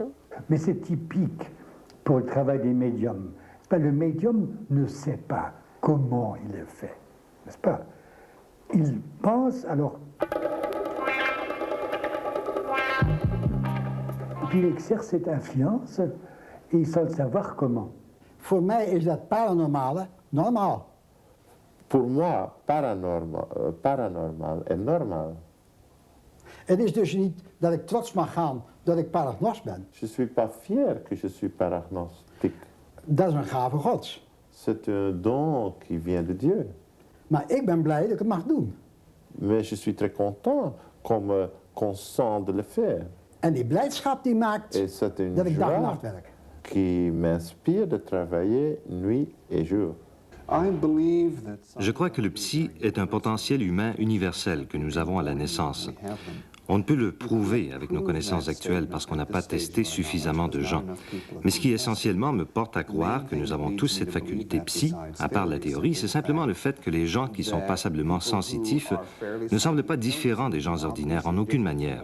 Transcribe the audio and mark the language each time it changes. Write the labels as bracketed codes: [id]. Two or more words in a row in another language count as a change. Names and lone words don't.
[fr] Mais c'est typique pour le travail des médiums. Le médium ne sait pas comment il est fait, n'est-ce pas? Il pense, alors... Puis il exerce cette influence et sans savoir comment. [nl] Voor mij is dat paranormale normaal. [fr] Pour moi, paranormal est normal. [nl] Het is dus niet dat ik trots mag gaan dat ik paragnost ben. [fr] Je ne suis pas fier que je suis paragnostique. [nl] Dat is een gave Gods. [fr] C'est un don qui vient de Dieu. [nl] Maar ik ben blij dat ik het mag doen. [fr] Mais je suis très content qu'on me consente de le faire. [nl] En die blijdschap die maakt [fr] Et c'est une [nl] dat ik dag en [fr] joie [nl] nacht werk. [fr] qui m'inspire de travailler nuit et jour. Je crois que le psy est un potentiel humain universel que nous avons à la naissance. On ne peut le prouver avec nos connaissances actuelles parce qu'on n'a pas testé suffisamment de gens. Mais ce qui essentiellement me porte à croire que nous avons tous cette faculté psy, à part la théorie, c'est simplement le fait que les gens qui sont passablement sensitifs ne semblent pas différents des gens ordinaires en aucune manière.